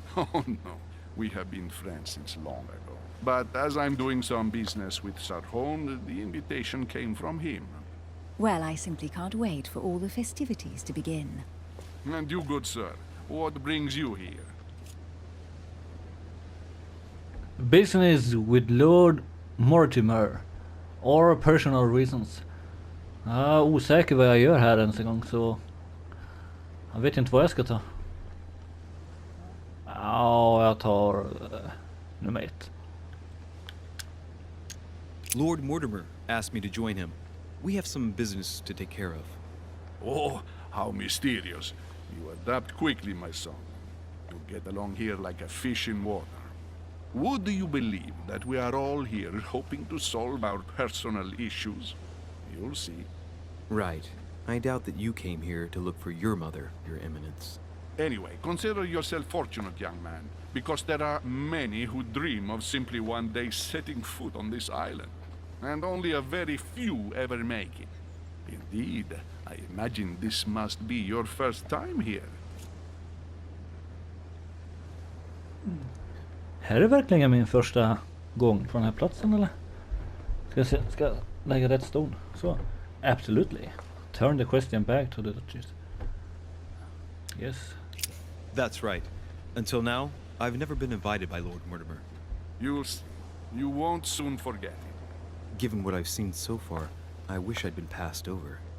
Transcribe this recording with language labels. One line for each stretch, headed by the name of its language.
English: Oh no, we have been friends since long ago. But as I'm doing some business with Sir Holm, the invitation came from him. Well, I simply can't wait for all the festivities to begin. And you, good sir, what brings you here? Business with Lord Mortimer. Or personal reasons.
Swedish: Jag är osäker vad jag gör här ens en gång, så jag vet inte vad jag ska ta. Ja, jag tar nummer 1.
English: Lord Mortimer asked me to join him. We have some business to take care of. Oh, how mysterious. You adapt quickly, my son. You get along here like a fish in water. Would you believe that we are all here hoping to solve our personal issues? You'll see. Right. I doubt that you came here to look for your mother, Your Eminence. Anyway, consider yourself fortunate, young man, because there are many who dream of simply one day setting foot on this island, and only a very few ever make it. Indeed, I imagine this must be your first time here.
Swedish: Här är verkligen min första gång på den här platsen, eller? Ska jag lägga rätt stol? Så.
English: Absolutely. Turn the question back to the Duchess. Yes. That's right. Until now, I've never been invited by Lord Mortimer. You won't soon forget it. Given what I've seen so far, I wish I'd been passed over.